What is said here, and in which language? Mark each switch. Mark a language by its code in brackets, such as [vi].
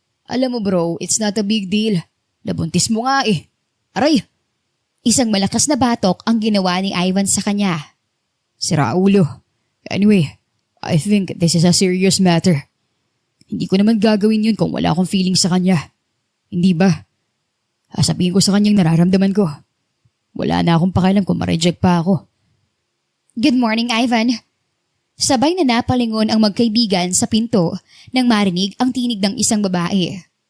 [tl] Alam mo [en] bro, it's not a big deal. [tl] Nabuntis mo nga eh. Aray! Isang malakas na batok ang ginawa ni Ivan sa kanya. Sira ulo. [en] Anyway, I think this is a serious matter. [tl] Hindi ko naman gagawin yun kung wala akong feeling sa kanya. Hindi ba? Sasabihin ko sa kanyang nararamdaman ko. Wala na akong pakialam kung ma-reject pa ako. [en] Good morning, Ivan. [tl] Sabay na napalingon ang magkaibigan sa pinto nang marinig ang tinig ng isang babae.